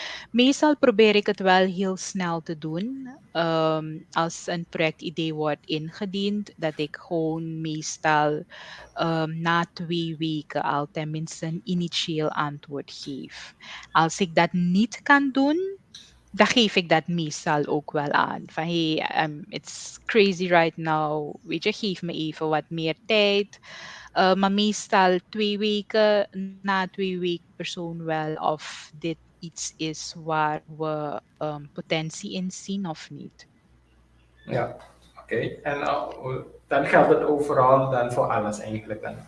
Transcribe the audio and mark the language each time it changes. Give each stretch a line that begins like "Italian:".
Dutch: Meestal probeer ik het wel heel snel te doen. Als een projectidee wordt ingediend, dat ik gewoon meestal na 2 weken al tenminste een initieel antwoord geef. Als ik dat niet kan doen, dan geef ik dat meestal ook wel aan. Van
English: hey, it's crazy right now.
Dutch: Weet je, geef me even wat meer tijd. Maar meestal 2 weken, na 2 weken persoon wel of dit iets is waar we potentie in zien of niet. Ja, oké. En dan geldt het overal dan voor alles eigenlijk dan.